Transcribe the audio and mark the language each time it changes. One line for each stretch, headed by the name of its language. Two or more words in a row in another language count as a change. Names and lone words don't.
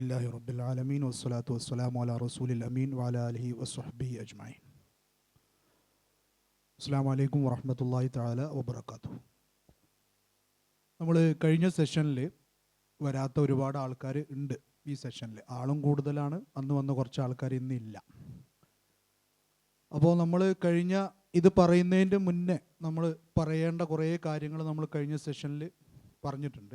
Arabic: لله رب العالمين والصلاة والسلام على رسول الأمين وعلى آله وصحبه أجمعين. السلام عليكم ورحمة الله تعالى وبركاته.
Malayalam: നമ്മൾ കഴിഞ്ഞ സെഷനിൽ വരാത്ത ഒരുപാട് ആൾക്കാർ ഉണ്ട്. ഈ സെഷനിൽ ആളും കൂടുതലാണ്, അന്ന് വന്ന കുറച്ച് ആൾക്കാർ ഇന്നില്ല. അപ്പോൾ നമ്മൾ കഴിഞ്ഞ ഇത് പറയുന്നതിൻ്റെ മുന്നേ നമ്മൾ പറയേണ്ട കുറേ കാര്യങ്ങൾ നമ്മൾ കഴിഞ്ഞ സെഷനിൽ പറഞ്ഞിട്ടുണ്ട്.